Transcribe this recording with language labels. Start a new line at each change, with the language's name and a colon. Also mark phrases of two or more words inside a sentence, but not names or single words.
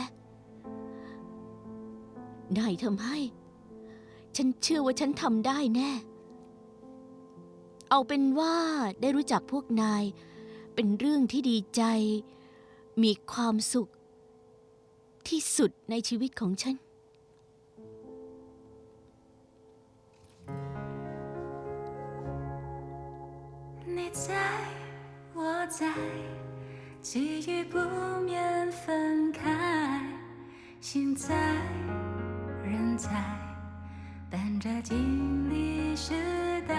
Thai: นายทำให้ ฉันเชื่อว่าฉันทำได้แน่ เอาเป็นว่าได้รู้จักพวกนาย เป็นเรื่องที่ดีใจ มีความสุข ที่สุดในชีวิตของฉัน
Chinese: 你在，我在，际遇不免分开。心在，人在，伴着经历时代。